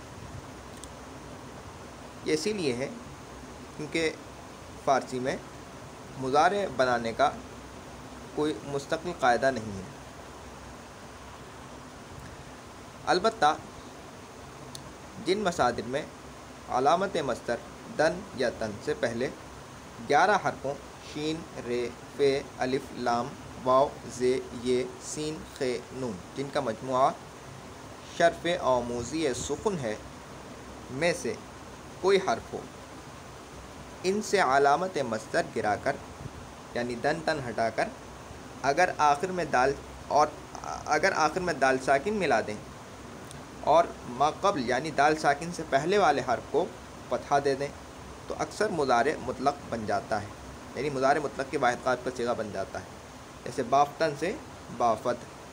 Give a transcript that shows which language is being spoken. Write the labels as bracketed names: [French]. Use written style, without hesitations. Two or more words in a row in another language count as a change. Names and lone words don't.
[Urdu] یہ اسی لیے ہے کیونکہ فارسی میں مضارع بنانے کا کوئی مستقل قاعدہ نہیں ہے۔ البتہ جن مصادر میں علامت مصدر دن یا تن سے پہلے 11 حرفوں شین، ر، ف، الف، لام، واو، ز، ی، سین، خ، نون، جن کا مجموعہ شرف آموزی سکون ہے، میں سے کوئی حرف ہو، ان سے علامت مصدر گرا کر، یعنی دن تن ہٹا کر، اگر آخر میں دال ساکن ملا دیں اور ما قبل یعنی دال ساکن سے پہلے والے حرف کو فتحہ دے دیں تو اکثر مضارع مطلق بن جاتا ہے، یعنی مضارع مطلق کے واحد قائد کا صیغہ بن جاتا ہے، جیسے بافتن سے بافت۔